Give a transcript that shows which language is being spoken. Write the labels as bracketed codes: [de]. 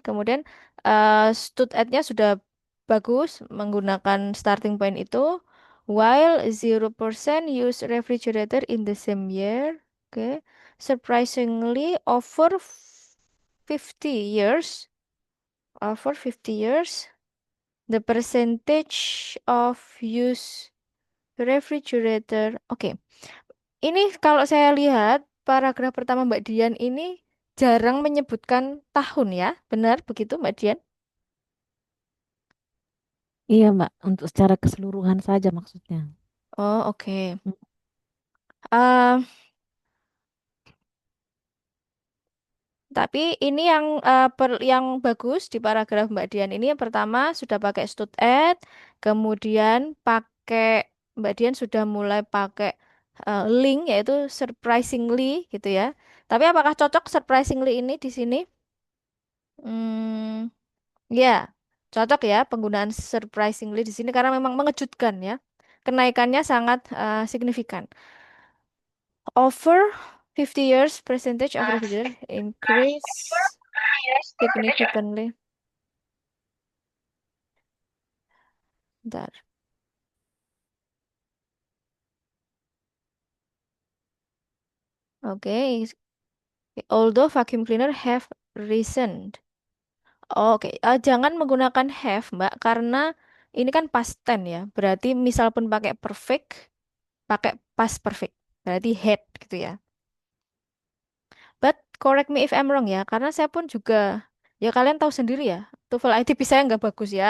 [id] Kemudian stood at-nya sudah bagus menggunakan starting point itu. [en] While 0% use refrigerator in the same year. Oke. Surprisingly over 50 years, over 50 years, the percentage of use refrigerator. [id] Oke, ini kalau saya lihat paragraf pertama Mbak Dian ini jarang menyebutkan tahun ya. Benar begitu Mbak Dian? Iya, Mbak. Untuk secara keseluruhan saja maksudnya. Oh, oke. Mm. Eh, tapi ini yang bagus di paragraf Mbak Dian ini yang pertama sudah pakai stud at, kemudian Mbak Dian sudah mulai pakai link yaitu surprisingly gitu ya. Tapi apakah cocok surprisingly ini di sini? Hmm, ya, cocok ya penggunaan surprisingly di sini karena memang mengejutkan ya. Kenaikannya sangat signifikan. [en] Over 50 years, percentage of refrigerator increase significantly. [id] Bentar. [en] Oke, although vacuum cleaner have risen. [id] Oke, jangan menggunakan have, Mbak, karena ini kan past tense ya. Berarti misal pun pakai perfect, pakai past perfect. Berarti had gitu ya. [en] But correct me if I'm wrong [id] ya, karena saya pun juga, ya kalian tahu sendiri ya, TOEFL ITP saya nggak bagus ya.